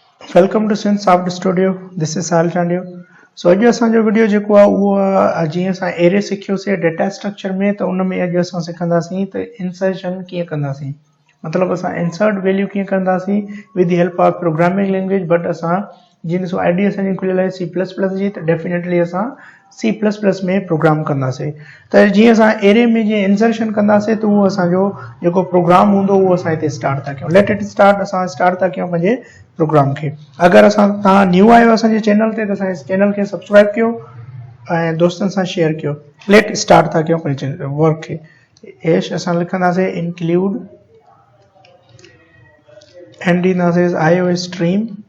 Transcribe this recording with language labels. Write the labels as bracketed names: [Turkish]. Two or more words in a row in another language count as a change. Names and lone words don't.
[English] Welcome to Synsoft Studio. This is Sal Chandio. [Sindhi] So अॼु असांजो वीडियो जेको आहे उहो जीअं असां एरे सिखियोसीं [English] data structure [Sindhi] में त उन में अॼु असां सिखंदासीं त इंसर्शन कीअं कंदासीं। मतिलबु असां [English] insert value [Sindhi] कीअं कंदासीं [English] with the help of programming language. [Sindhi] बट असां जीअं ॾिसो आईडी असांजी खुलियल आहे C++ जी, त डेफिनेटली असां C++ में प्रोग्राम कंदासीं। त जीअं असां एरे में जीअं इंसर्शन कंदासीं त उहो असांजो जेको प्रोग्राम हूंदो उहो असां हिते स्टार्ट था कयूं। [English] let it start. [Sindhi] असां स्टार्ट था कयूं पंहिंजे प्रोग्राम खे। अगर तव्हां न्यू आयो असांजे चैनल ते त असांजे चैनल खे सब्सक्राइब कयो ऐं दोस्तनि सां शेयर कयो। [English] let start [Sindhi] था कयूं पंहिंजे वर्क खे। एश असां लिखंदासीं [English] include and [Sindhi] ॾींदासीं आयो स्ट्रीम।